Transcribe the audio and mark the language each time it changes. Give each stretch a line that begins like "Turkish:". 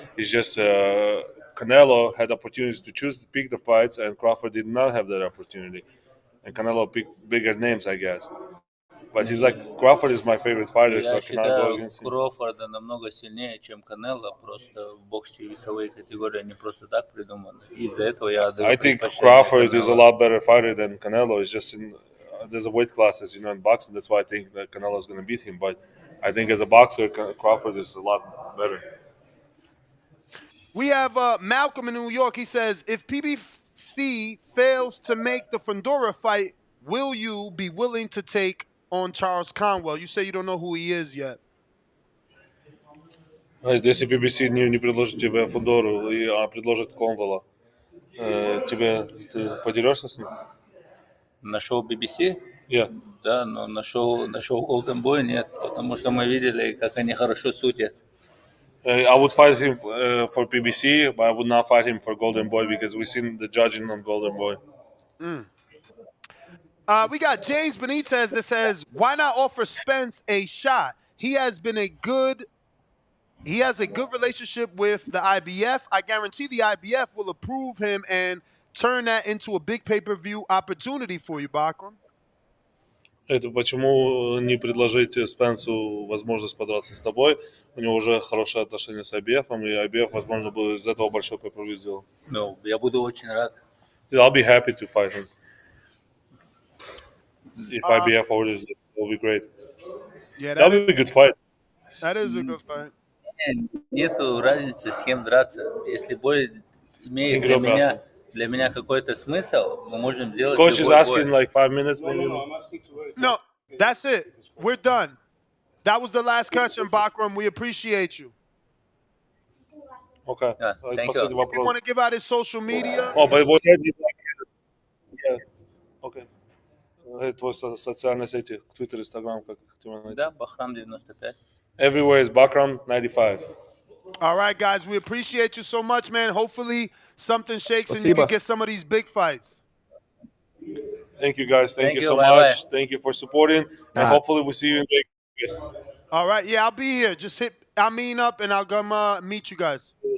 English: It's just Canelo had opportunities to pick the fights, and Crawford did not have that opportunity. And Canelo picked bigger names, I guess. But he's like, Crawford is my favorite fighter, so I
Russian: Я
English: cannot go
Russian: считаю,
English: against him.
Russian: Кроуфорда намного сильнее, чем Канело. Просто в боксе весовые категории они просто так придуманы. Из-за этого я отдаю
English: I think
Russian: предпочтение
English: Crawford is a
Russian: Канело.
English: lot better fighter than Canelo. It's just there's a weight classes, in boxing. That's why I think that Canelo is going to beat him. But I think as a boxer, Crawford is a lot better. We have Malcolm in New York. He says, if PBC fails to make the Fundora fight, will you be willing to take on Charles Conwell? You say you don't know who he is yet.
Russian: Если BBC не предложит тебе Фудору, а предложит Конвелла, ты подерешься с ним? На шоу BBC?
English: Yeah.
Russian: Да, но на шоу Golden Boy нет, потому что мы видели, как они хорошо судят.
English: I would fight him for BBC, but I would not fight him for Golden Boy because we've seen the judging on Golden Boy. We got James Benitez that says, why not offer Spence a shot? He has a good relationship with the IBF. I guarantee the IBF will approve him and turn that into a big pay-per-view opportunity for you, Bakram. Это почему не предложить Спенсу возможность подраться с тобой? У него уже хорошие отношения с IBF, и IBF, возможно, бы из этого большой pay-per-view сделал. Ну, я буду очень рад. I'll be happy to fight him. If IBF orders it, it'll be great. Yeah, That'll be a good fight. That is a good fight.
Russian: Нету разницы, с кем драться. Если бой имеет для меня какой-то смысл, мы можем сделать
English: Coach is
Russian: любой
English: asking
Russian: бой.
English: like 5 minutes, maybe. No, that's it. We're done. That was the last question, Bakram. We appreciate you. Okay. Yeah, thank
Russian: Последний
English: you. You
Russian: вопрос.
English: want to give out his social media? Oh, but what said he's like, yeah. Okay.
Russian: Твой социальные сети, Twitter, Instagram, как тебя найти? Да, Бахрам 95.
English: Everywhere is Bakram 95. All right, guys, we appreciate you so much, man. Hopefully something shakes and you can get some of these big fights. Thank you, guys. Thank you so bye-bye. much. Thank you for supporting, and hopefully we'll see you in Vegas. All right, yeah, I'll be here. Just hit Amin up, and I'll come meet you guys.